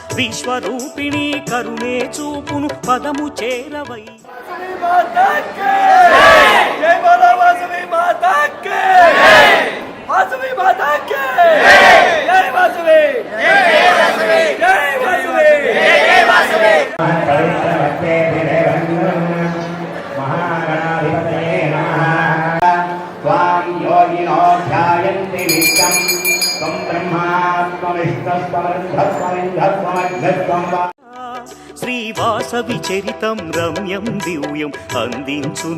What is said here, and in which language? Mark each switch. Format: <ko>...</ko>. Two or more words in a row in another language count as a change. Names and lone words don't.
<te>విశ్వరూపిణి కరుణే చూపును పదము చేరవై</te> <hi>जय बोलो वासवी माता के वासवी माता के जय वासवी जय वासवी जय वासवी जय वासवी</hi> <sa>महागणाधिपतये नमः त्वां योगिनो ध्यायन्ति नित्यं त्वं ब्रह्मा त्वमिष्टस्त्वमर्धस्त्वमिन्धस्त्वमग्निस्त्वं वा</sa> <te>శ్రీవాసవి చరితం రమ్యం దివ్యం అందించును</te>